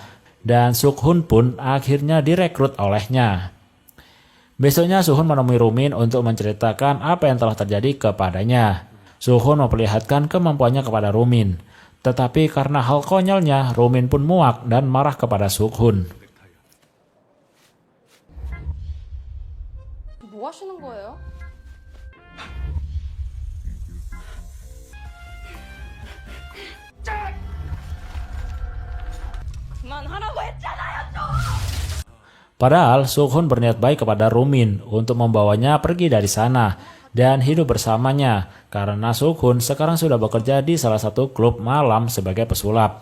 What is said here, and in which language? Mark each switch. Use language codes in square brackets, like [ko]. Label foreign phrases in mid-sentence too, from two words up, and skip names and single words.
[id] Dan Sukhun pun akhirnya direkrut olehnya. Besoknya Sukhun menemui Rumin untuk menceritakan apa yang telah terjadi kepadanya. Sukhun memperlihatkan kemampuannya kepada Rumin. Tetapi karena hal konyolnya, Rumin pun muak dan marah kepada Sukhun. [ko] 뭐 하시는 거예요? [id] Padahal Sukhun berniat baik kepada Rumin untuk membawanya pergi dari sana dan hidup bersamanya karena Sukhun sekarang sudah bekerja di salah satu klub malam sebagai pesulap.